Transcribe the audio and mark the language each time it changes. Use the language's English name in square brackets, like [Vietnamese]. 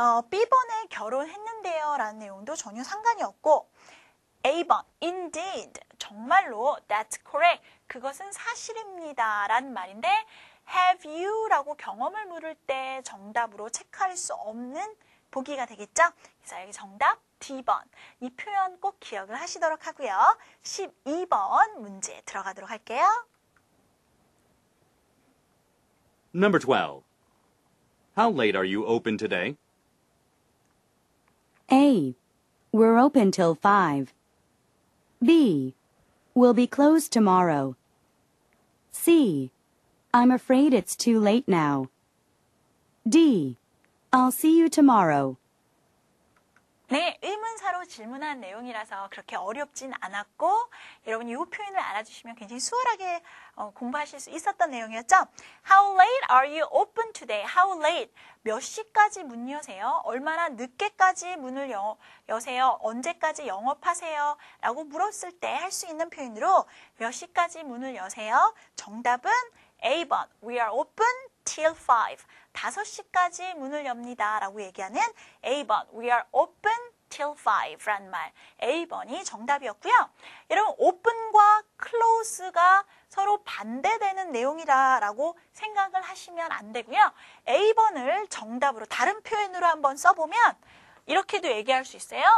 [Korean] B번에 결혼했는데요 라는 내용도 전혀 상관이 없고 A번, indeed, 정말로, [English] that's correct, [Korean] 그것은 사실입니다 라는 말인데 have you 라고 경험을 물을 때 정답으로 체크할 수 없는 보기가 되겠죠? 그래서 여기 정답 D번, 이 표현 꼭 기억을 하시도록 하고요. 12번 문제 들어가도록 할게요. [English] Number 12. How late are you open today? A. We're open till 5. B. We'll be closed tomorrow. C. I'm afraid it's too late now. D. I'll see you tomorrow. [Korean] 네, 의문사로 질문한 내용이라서 그렇게 어렵진 않았고 여러분이 이 표현을 알아주시면 굉장히 수월하게 공부하실 수 있었던 내용이었죠. [English] How late are you open today? How late? [Korean] 몇 시까지 문 여세요? 얼마나 늦게까지 문을 여세요? 언제까지 영업하세요? 라고 물었을 때 할 수 있는 표현으로 몇 시까지 문을 여세요? 정답은 A번, [English] we are open till 5. [Korean] 5시까지 문을 엽니다 라고 얘기하는 A번, [English] we are open till 5 [Korean] 라는 말. A번이 정답이었고요. 여러분, open과 close가 서로 반대되는 내용이다라고 생각을 하시면 안 되고요. A번을 정답으로 다른 표현으로 한번 써보면 이렇게도 얘기할 수 있어요.